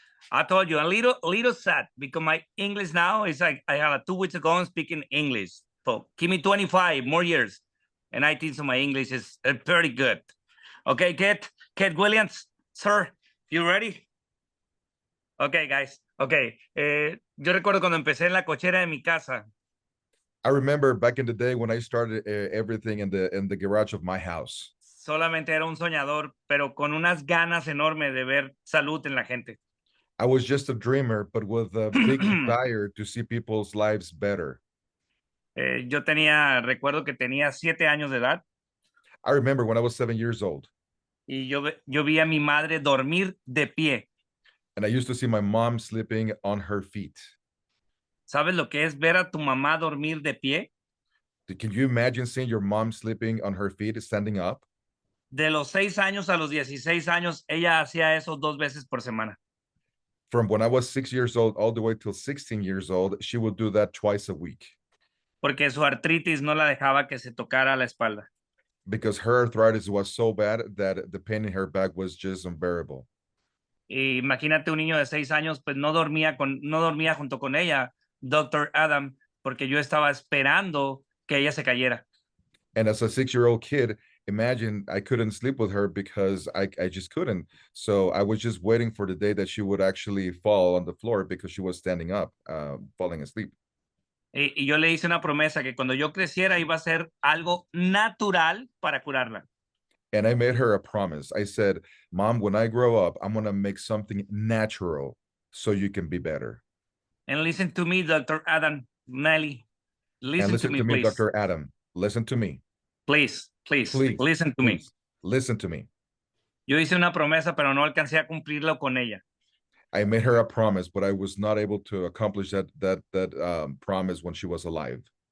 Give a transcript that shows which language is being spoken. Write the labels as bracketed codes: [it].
[en] I told you, a little sad because my English now is like I have 2 weeks ago I'm speaking English. So give me 25 more years. And I think so my English is pretty good. Okay, Kate Williams, sir, you ready? Okay, guys. Okay. [es] Yo recuerdo cuando empecé en la cochera de mi casa. [en] I remember back in the day when I started everything in the garage of my house. [es] Solamente era un soñador, pero con unas ganas enormes de ver salud en la gente. [en] I was just a dreamer, but with a big desire to see people's lives better. [es] Recuerdo que tenía 7 años de edad. [en] I remember when I was 7 years old. [es] Y yo vi a mi madre dormir de pie. [en] And I used to see my mom sleeping on her feet. [es] ¿Sabes lo que es ver a tu mamá dormir de pie? [en] Can you imagine seeing your mom sleeping on her feet, standing up? [es] De los 6 años a los 16 años, ella hacía eso 2 veces por semana. [en] From when I was 6 years old all the way till 16 years old, she would do that twice a week. [es] Porque su artritis no la dejaba que se tocara la espalda. [en] Because her arthritis was so bad that the pain in her back was just unbearable. [es] Y imagínate un niño de 6 años, pues no dormía junto con ella, Dr. Adam, porque yo estaba esperando que ella se cayera. [en] And as a 6-year-old kid, imagine I couldn't sleep with her because I just couldn't. So I was just waiting for the day that she would actually fall on the floor because she was standing up, falling asleep. [es] Y yo le hice una promesa que cuando yo creciera iba a ser algo natural para curarla. [en] And I made her a promise. I said, Mom, when I grow up, I'm going to make something natural so you can be better. And listen to me, Dr. Adam, Nelly. Listen to me, please. Dr. Adam. Listen to me. Please, listen to me. Listen to me. [es] Yo hice una promesa, pero no alcancé a cumplirlo con ella. [en] I made her a promise, but I was not able to accomplish that promise when she was alive.